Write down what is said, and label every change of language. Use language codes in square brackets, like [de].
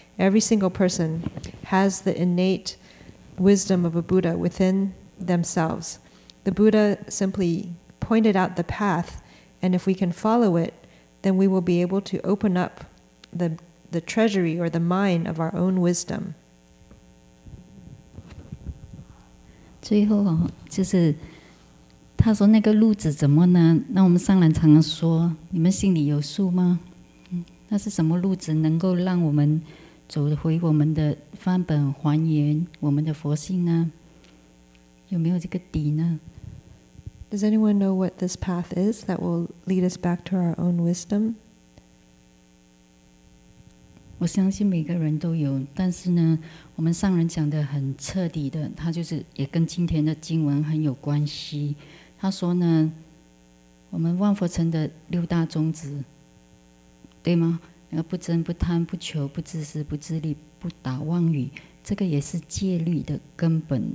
[en] Every single person has the innate wisdom of a Buddha within themselves. The Buddha simply pointed out the path, and if we can follow it, then we will be able to open up the treasury or the mine of our own wisdom. [zh] 最后就是他说那个路子怎么呢？那我们上人常常说，你们心里有数吗？那是什么路子能够让我们走回我们的返本还原我们的佛性呢？有没有这个底呢？ [en] Does anyone know what this path is that will lead us back to our own wisdom? [zh] 我相信每个人都有，但是呢，我们上人讲的很彻底的，他就是也跟今天的经文很有关系。他说呢，我们万佛城的6大宗旨，对吗？那个不争、不贪、不求、不自私、不自利、不打妄语，这个也是戒律的根本。